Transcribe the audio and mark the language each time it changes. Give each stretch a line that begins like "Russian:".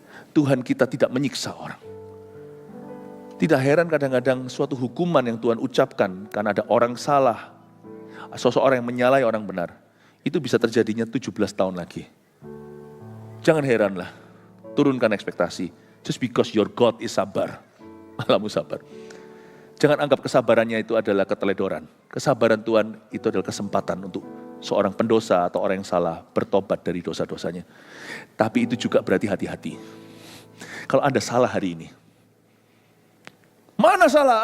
Indonesian: Tuhan kita tidak menyiksa orang. Tidak heran kadang-kadang suatu hukuman yang Tuhan ucapkan karena ada orang salah, seseorang yang menyalahi orang benar, itu bisa terjadinya 17 tahun lagi. Jangan heranlah, turunkan ekspektasi.
English: Just because your God is sabar,
Indonesian: Allahmu sabar. Jangan anggap kesabarannya itu adalah keteledoran. Kesabaran Tuhan itu adalah kesempatan untuk seorang pendosa atau orang yang salah bertobat dari dosa-dosanya. Tapi itu juga berarti hati-hati. Kalau Anda salah hari ini, mana salah?